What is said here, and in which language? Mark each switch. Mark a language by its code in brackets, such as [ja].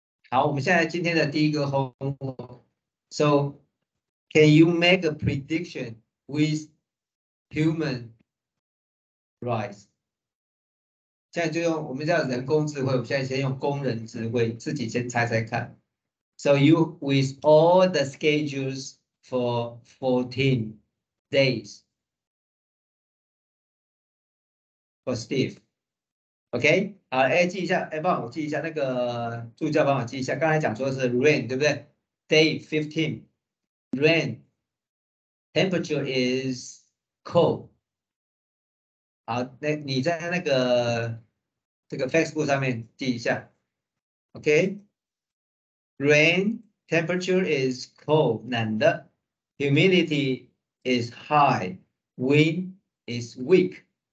[zh] 好，我们现在今天的第一个 homework. [en] So, can you make a prediction with human rights? [zh] 现在就用我们叫人工智慧，我们现在先用工人智慧，自己先猜猜看。 [en] So you with all the schedules for 14 days for Steve. [zh] OK， 好，哎，记一下，哎，帮我记一下，那个助教帮我记一下，刚才讲说是 rain， 对不对 ？ [en] Day 15 rain temperature is cold。 [zh] 好，那你在那个这个 [en] Facebook [zh] 上面记一下 [en] ，OK？Rain temperature is cold， [zh] 冷的 [en] ，humidity is high， wind is weak。